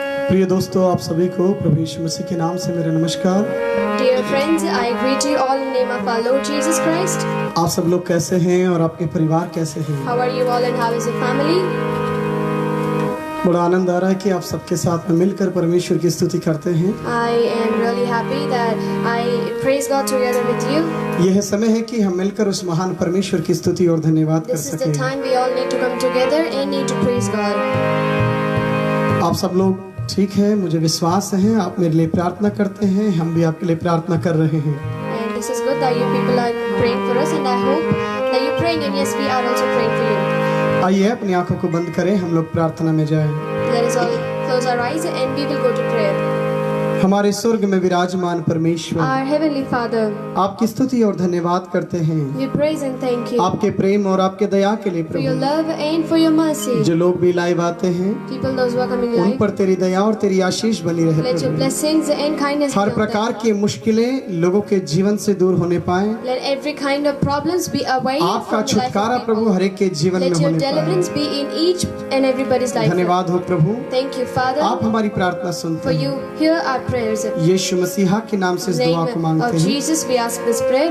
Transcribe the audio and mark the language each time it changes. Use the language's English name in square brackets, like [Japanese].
[Hindi] प्रिय दोस्तों, आप सभी को प्रभु यीशु मसीह के नाम से मेरा नमस्कार। [English] Dear friends, I greet you all in the name of our Lord Jesus Christ. [Hindi] आप सब लोग कैसे हैं और आपके परिवार कैसे हैं? [English] How are you all and how is your family? [Hindi] बड़ा आनंद आ रहा है कि आप सबके साथ में मिलकर परमेश्वर की स्तुति करते हैं। [English] I am really happy that I praise God together with you. [Hindi] यह समय है कि हम मिलकर उस महान परमेश्वर की स्तुति और धन्यवाद कर [English] This is the [Hindi] सकें। [English] time we all need to come together and need to praise God. [Hindi] आप सब लोग ठीक है, मुझे विश्वास है आप मेरे लिए प्रार्थना करते हैं, हम भी आपके लिए प्रार्थना कर रहे हैं। [English] And this is good that you people are praying for us, and I hope that you're praying, and yes, we are also praying for you. [Hindi] आइए अपनी आंखों को बंद करें, हम लोग प्रार्थना में जाएं। [English] Let us all close our eyes and we will go to prayer. [Hindi] हमारे स्वर्ग में विराजमान परमेश्वर, [English] Our Heavenly Father, [Hindi] आपकी स्तुति और धन्यवाद करते हैं [English] we praise and thank you [Hindi] आपके प्रेम और आपके दया के लिए [English] for your [Hindi] Prabhu. [English] love and for your mercy. [Hindi] जो लोग भी लाइव आते हैं [English] People, those who are coming [Hindi] उन [English] live, [Hindi] पर तेरी दया और तेरी आशीष बनी रहे [English] let your [Hindi] Prabhu. [English] blessings and kindness be [Hindi] हर [English] on [Hindi] प्रकार [English] them. [Hindi] की मुश्किलें लोगों के जीवन से दूर होने पाए। [English] Let every kind of problems be away [Hindi] आपका [English] from the life [Hindi] छुटकारा [English] of [Hindi] प्रभु [English] people. [Hindi] हर एक के जीवन में [English] Let your [Hindi] होने पाए। [English] deliverance be in each and everybody's life. [Hindi] धन्यवाद हो प्रभु, [English] Thank you, Father, [Hindi] आप हमारी प्रार्थना [English] for [Hindi] सुनते [English] you [Hindi] हैं। [English] hear our prayers. In [Hindi] यीशु मसीहा के नाम से इस [English] the [Hindi] दुआ को [English] name [Hindi] मांगते [English] of [Hindi] हैं, [English] Jesus, we ask this prayer.